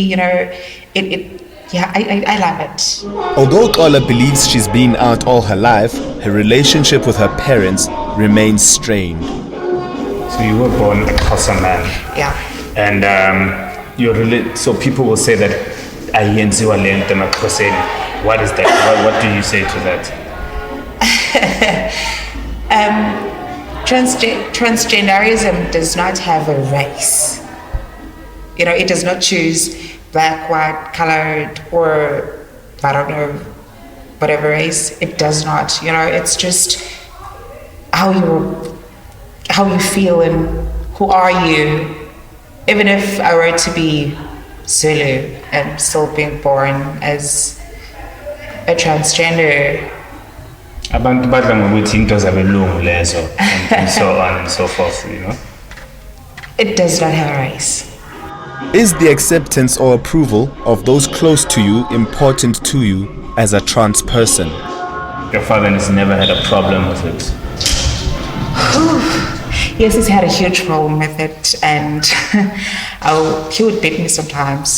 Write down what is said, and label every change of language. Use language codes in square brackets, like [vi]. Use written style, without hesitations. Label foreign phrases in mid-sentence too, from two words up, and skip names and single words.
[en] You know, I love it. Although Xola believes she's been out all her life, her relationship with her parents remains strained. So you were born a Xhosa man. Yeah. And so people will say that [xh] ayenziwa lento emaXhoseni. [en] What is that? What do you say to that? Transgenderism does not have a race. You know, it does not choose black, white, colored, or I don't know, whatever race. It does not. You know, it's just how you feel and who are you. Even if I were to be Zulu and still being born as a transgender. [xh] Abantu badla ngokuthi into zabelungu lezo [en] and so on and so forth, you know. It does not have a race. Is the acceptance or approval of those close to you important to you as a trans person? Your father has never had a problem with it. Yes, he's had a huge problem with it, and he would beat me sometimes.